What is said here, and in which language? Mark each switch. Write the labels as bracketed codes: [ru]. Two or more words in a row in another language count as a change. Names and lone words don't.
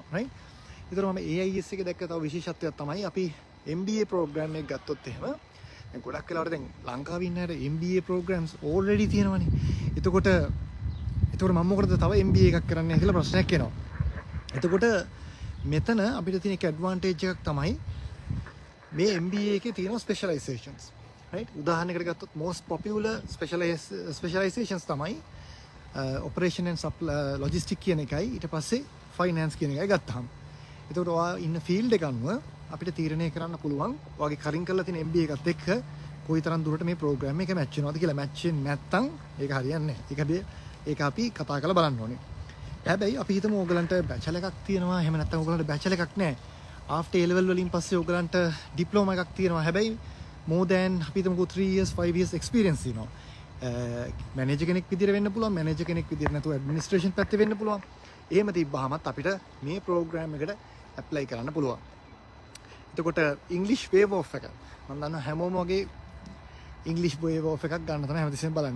[si] රයිට්? ඒතර මම AIS එකේ දැක්ක තව විශේෂත්වයක් තමයි අපි [en] MBA program [si] එක ගත්තොත් එහෙම දැන් ගොඩක් වෙලාවට දැන් ලංකාවේ ඉන්න අය [en] MBA programs already [si] තියෙනවනේ. එතකොට මම මොකටද තව MBA එකක් කරන්නේ කියලා ප්‍රශ්නයක් එනවා. එතකොට මෙතන අපිට තියෙන එක ඇඩ්වාන්ටේජ් එකක් තමයි මේ MBA එකේ තියෙන ස්පෙෂලයිසේෂන්ස්. රයිට්? උදාහරණයකට ගත්තොත් [en] most popular specializations [si] තමයි [en] operation and logistics [si] කියන එකයි ඊට පස්සේ finance කියන එකයි ගත්තාම. එතකොට ඔයා ඉන්න field එක අනුව අපිට තීරණය කරන්න පුළුවන් ඔයාගේ කරින් කරලා තියෙන MBA එකත් එක්ක කොයිතරම් දුරට මේ ප්‍රෝග්‍රෑම් එක මැච් වෙනවද කියලා. මැච් වෙන්නේ නැත්නම් ඒක හරියන්නේ නැහැ. ඒක අපි කතා කරලා බලන්න ඕනේ. හැබැයි අපි හිතමු ඕගලන්ට බැචලර් එකක් තියෙනවා. එහෙම නැත්නම් ඕගලන්ට බැචලර් එකක් නැහැ. [en] after A level [si] වලින් පස්සේ ඕගලන්ට ඩිප්ලෝමා එකක් තියෙනවා. හැබැයි [en] more than [si] අපි හිතමුකෝ [en] 3 years 5 years experience [si] තියෙනවා. මැනේජර් කෙනෙක් විදිහට වෙන්න පුළුවන්. මැනේජර් කෙනෙක් විදිහට නැතුව ඇඩ්මිනිස්ට්‍රේෂන් පැත්තේ වෙන්න පුළුවන්. එහෙම තිබ්බහමත් අපිට මේ ප්‍රෝග්‍රෑම් එකට ඇප්ලයි කරන්න පුළුවන්. එතකොට [en] English waive off [si] එක මම දන්නවා හැමෝම වගේ [en] English waive off [si] එකක් ගන්න තමයි හැමතිස්සෙම බලන්නේ.